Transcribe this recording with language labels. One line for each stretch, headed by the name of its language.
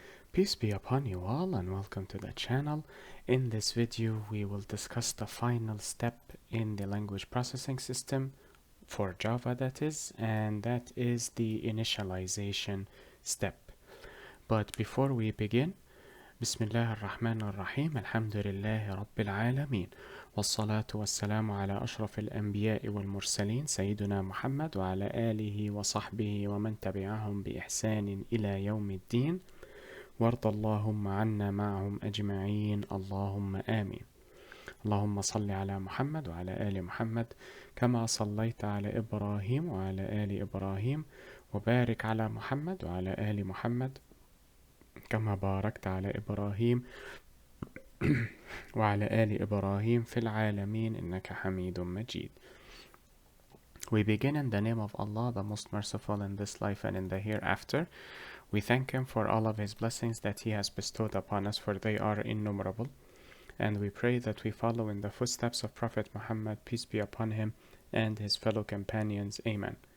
English: Peace be upon you all and welcome to the channel. In this video we will discuss the final step in the language processing system for Java, that is, and that is the initialization step. But before we begin,
Arabic: Bismillah ar-Rahman ar-Rahim, Alhamdulillahi Rabbil Alameen, والصلاة والسلام على أشرف الأنبياء والمرسلين سيدنا محمد وعلى آله وصحبه ومن تبعهم بإحسان إلى يوم الدين وارض اللهم عنا معهم أجمعين اللهم آمين. اللهم صل على محمد وعلى آل محمد كما صليت على إبراهيم وعلى آل إبراهيم وبارك على محمد وعلى آل محمد كما باركت على إبراهيم وعلى آل إبراهيم في العالمين إنك حميد مجيد.
English: We begin in the name of Allah, the most merciful in this life and in the hereafter. We thank Him for all of His blessings that He has bestowed upon us, for they are innumerable. And we pray that we follow in the footsteps of Prophet Muhammad, peace be upon him, and his fellow companions. Amen.